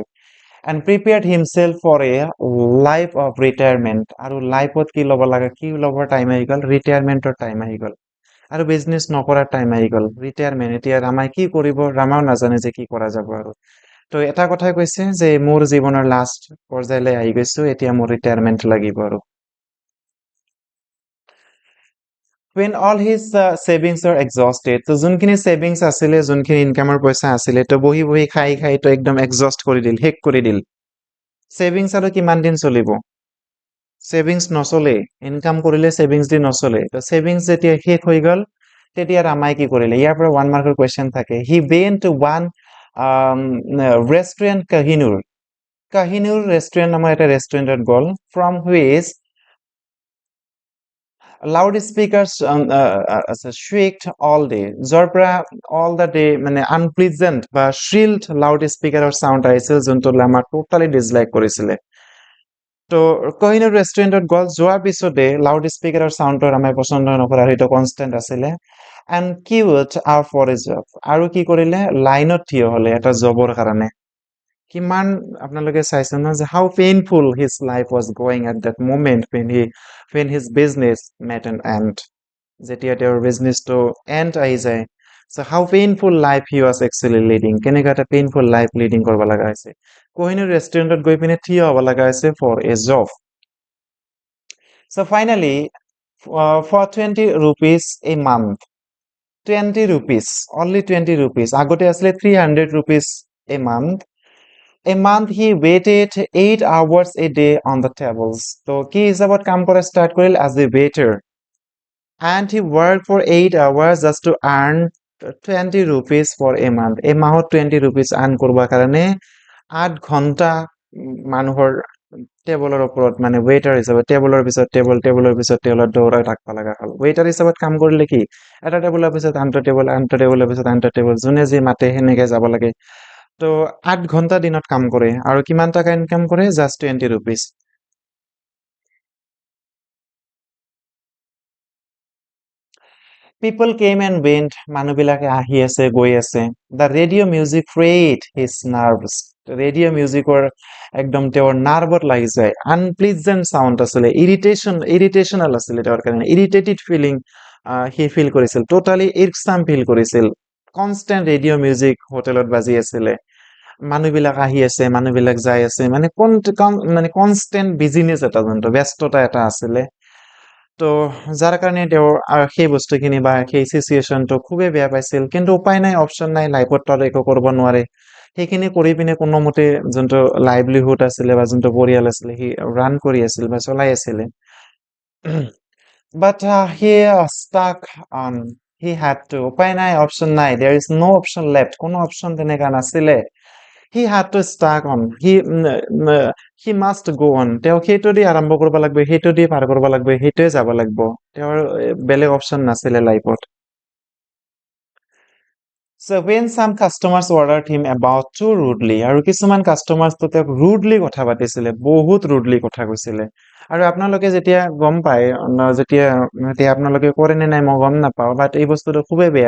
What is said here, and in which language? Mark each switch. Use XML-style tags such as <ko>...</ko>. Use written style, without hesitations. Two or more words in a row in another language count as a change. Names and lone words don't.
<en>And prepared himself for a life of retirement,</en> <as>আৰু লাইফত কি ল'ব লাগে, কি ল'বৰ টাইম আহি গ'ল, ৰিটায়াৰমেণ্টৰ টাইম আহি গ'ল। আৰু বিজনেছ নকৰাৰ টাইম আহি গ'ল, ৰিটায়াৰমেণ্ট। এতিয়া ৰামাই কি কৰিব, ৰামাও নাজানে যে কি কৰা যাব আৰু। তো এটা কথাই কৈছে যে মোৰ জীৱনৰ লাষ্ট পৰ্যায়লৈ আহি গৈছো, এতিয়া মোৰ ৰিটায়াৰমেণ্ট লাগিব আৰু।</as> <en>when all his savings are exhausted,</en> <as>তো যোনখিনি ছেভিংছ আছিলে, যোনখিনি ইনকামৰ পইচা আছিলে, তো বহি বহি খাই খাই তো একদম এক্সস্ট কৰি দিল, শেষ কৰি দিল। ছেভিংছ আৰু কিমান দিন চলিব? ছেভিংছ নচলে, ইনকাম কৰিলে ছেভিংছ দি নচলে। তো ছেভিংছ যেতিয়া শেষ হৈ গ'ল, তেতিয়া ৰামাই কি কৰিলে? ইয়াৰ পৰা 1 মাৰ্কৰ কুৱেশ্যন থাকে।</as> <en>He went to one restaurant</en> <as>কাহিনুৰ। কাহিনুৰ ৰেষ্টুৰেণ্ট নামৰ এটা ৰেষ্টুৰেণ্টত গ'ল,</as> <en>from which loud speakers shrieked all day,</en> <as>য'ৰ পৰা</as> <en>all the day</en> <as>মানে আনপ্লিজেণ্ট বা শ্ৰিল্ড লাউড স্পিকাৰৰ চাউণ্ড আহিছিল, যোনটো আমাক</as> <en>totally dislike</en> <as>কৰিছিলে। তো কহিনুৰ ৰেষ্টুৰেণ্টত গ'ল, যোৱাৰ পিছতে লাউড স্পিকাৰৰ চাউণ্ডটো আমাৰ পচন্দ নকৰা, সেইটো কনষ্টেণ্ট আছিলে।</as> <en>And queued up for a job,</en> <as>আৰু কি কৰিলে? লাইনত থিয় হ'লে এটা জবৰ কাৰণে। কিমান আপোনালোকে চাইছে ন যে</as> <en>How painful his life was going at that moment when his business met an end,</en> <as>যেতিয়া তেওঁৰ বিজনেছটো এণ্ড আহি যায়।</as> <en>So how painful life he was actually leading,</en> <as>কেনেকুৱা এটা</as> <en>painful life leading</en> <as>কৰিব লগা হৈছে। কোহিনুৰ ৰেষ্টুৰেণ্টত গৈ পিনে থিয় হ'ব লগা হৈছে</as> <en>for a job. So finally for 20 rupees a month, 20 rupees, only 20 rupees,</en> <as>আগতে আছিলে</as> <en>300 rupees a month. A month he waited 8 hours a day on the tables.</en> <as>তো কি হিচাপত কাম কৰা ষ্টাৰ্ট কৰিল?</as> <en>as a waiter, and he worked for 8 hours just to earn 20 rupees for a month.</en> <as>এই মাহত 20 rupees আৰ্ণ কৰিব কাৰণে 8 ঘণ্টা মানুহৰ টেবুলৰ ওপৰত মানে ৱেইটাৰ হিচাপে টেবুলৰ পিছত টেবুল, টেবুলৰ পিছত টেবুলত দৌৰাই থাকিব লগা হ'ল। ৱেইটাৰ হিচাপত কাম কৰিলে কি, এটা টেবুলৰ পিছত আনটো টেবুল, আনটো টেবুলৰ পিছত আনটো টেবুল, যোনে যি মাতে সেনেকে যাব লাগে। তো 8 ঘণ্টা দিনত কাম কৰে, আৰু কিমান টকা ইনকাম কৰে?</as> <en>Just 20 rupees. People came and went,</en> <as>মানুহবিলাকে আহি আছে গৈ আছে।</as> <en>The radio music frayed his nerves,</en> <as>ৰেডিঅ' মিউজিকৰ একদম তেওঁৰ নাৰ্ভত লাগি যায়। আনপ্লিজেণ্ট চাউণ্ড আছিলে, ইৰিটেশ্যনেল আছিলে তেওঁৰ কাৰণে,</as> <en>irritated feeling</en> <as>সি ফিল কৰিছিল,</as> <en>totally irksome</en> <as>ফিল কৰিছিল।</as> <en>constant radio music</en> <as>হোটেলত বাজি আছিলে, মানুহবিলাক আহি আছে, মানুহবিলাক যাই আছে, মানে মানে</as> <en>constant business</en> <as>এটা, যোনটো ব্যস্ততা এটা আছিলে। তো যাৰ কাৰণে তেওঁৰ সেই বস্তুখিনি বা সেই চিচুৱেশ্যনটো খুবেই বেয়া পাইছিল, কিন্তু উপায় নাই, অপশ্যন নাই, লাইফত তো একো কৰিব নোৱাৰে। সেইখিনি কৰি পিনে কোনোমতে যোনটো লাইভলিহুড আছিলে বা যোনটো পৰিয়াল আছিলে, সি ৰান কৰি আছিল বা চলাই আছিলে।</as> <en>But he stuck on, he had to,</en> <as>উপায় নাই, অপশ্যন নাই,</as> <en>there is no option left,</en> <as>কোনো অপশ্যন তেনেকা নাছিলে।</as> <en>he had to stuck on, he must go on,</en> <as>তেওঁ সেইটো দি আৰম্ভ কৰিব লাগিব, সেইটো দি পাৰ কৰিব লাগিব, সেইটোৱে যাব লাগিব, তেওঁৰ বেলেগ অপশ্যন নাছিলে লাইফত।</as> <en>So when some customers ordered him about too rudely,</en> <as>আৰু কিছুমান কাষ্টমাৰ্ছটো তেওঁক ৰুডলি কথা পাতিছিলে, বহুত ৰুডলি কথা কৈছিলে। আৰু আপোনালোকে যেতিয়া গম পায়, যেতিয়া এতিয়া আপোনালোকে কৰে নে নাই মই গম নাপাওঁ, বাট এই বস্তুটো খুবেই বেয়া।</as>